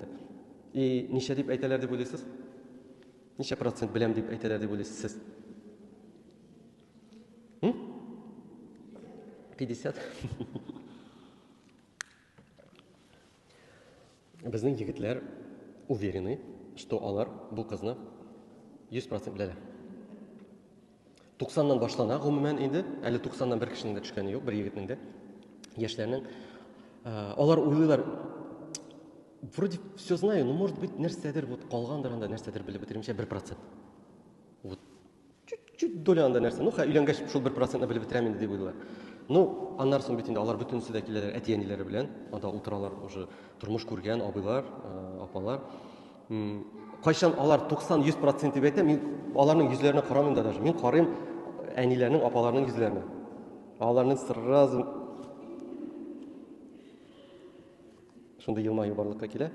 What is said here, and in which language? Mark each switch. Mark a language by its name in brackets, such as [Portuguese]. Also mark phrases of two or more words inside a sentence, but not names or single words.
[Tatar] Ничә дип әйтәләр дип уйлыйсыз? Ничә процент беләм дип әйтәләр дип уйлыйсыз сез? 50. Безнең егетләр [Russian] уверены, что [Tatar] алар бу кызны 100% беләләр. 90-нан башлана гомумән инде, әле 90-нан бер кешенең дә төшкәне юк, бер егетнең дә. Яшьләрнең алар уйлыйлар, [Russian] вроде все знаю, но может быть [Tatar] нәрсәдер вот калгандыр анда, нәрсәдер белеп бетермичә 1%. [Russian] Вот чуть доля [Tatar] анда нәрсә. Өйләнгәч шул 1%-ны белеп бетерәм инде дип уйлыйлар. Аннан соң бит инде алар бөтенесе дә киләләр әти-әниләре белән, анда утыралар, уже тормыш күргән абыйлар, апалар. Кайчан алар 90-100% дип әйтә, мин аларның йөзләренә карамыйм да даже. Мин карыйм әниләрнең, апаларның йөзләренә. Аларның сразу шунда елмаю барлыкка килә.